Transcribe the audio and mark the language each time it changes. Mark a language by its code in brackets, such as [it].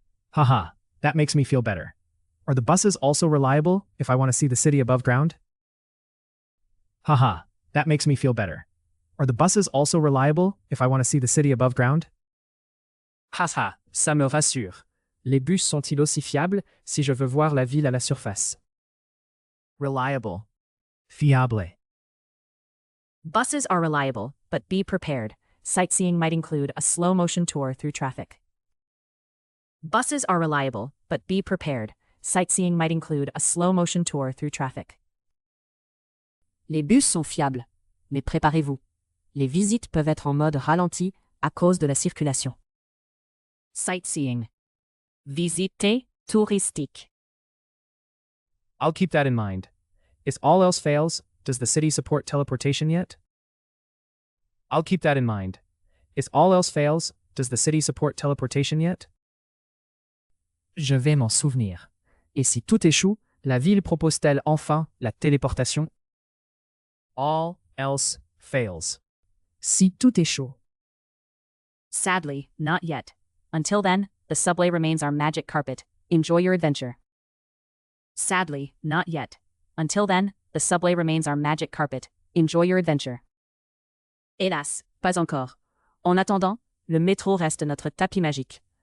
[en] Haha, that makes me feel better. Are the buses also reliable if I want to see the city above ground? Haha, that makes me feel better. Are the buses also reliable if I want to see the city above ground? [fr] Haha, ça me rassure. Les bus sont-ils aussi fiables si je veux voir la ville à la surface? [en] Reliable. Fiable. Buses are reliable, but be prepared. Sightseeing might include a slow-motion tour through traffic. Buses are reliable, but be prepared. Sightseeing might include a slow-motion tour through traffic. [fr] Les bus sont fiables, mais préparez-vous. Les visites peuvent être en mode ralenti à cause de la circulation. [en] Sightseeing. Visiter touristique. I'll keep that in mind. If all else fails, does the city support teleportation yet? I'll keep that in mind. If all else fails, does the city support teleportation yet? [fr] Je vais m'en souvenir. Et si tout échoue, la ville propose-t-elle enfin la téléportation? [en] All else fails. Si tout échoue. Sadly, not yet. Until then, the subway remains our magic carpet. Enjoy your adventure. Sadly, not yet. Until then, the subway remains our magic carpet. Enjoy your adventure. [fr] Hélas, pas encore. En attendant, le métro reste notre tapis magique.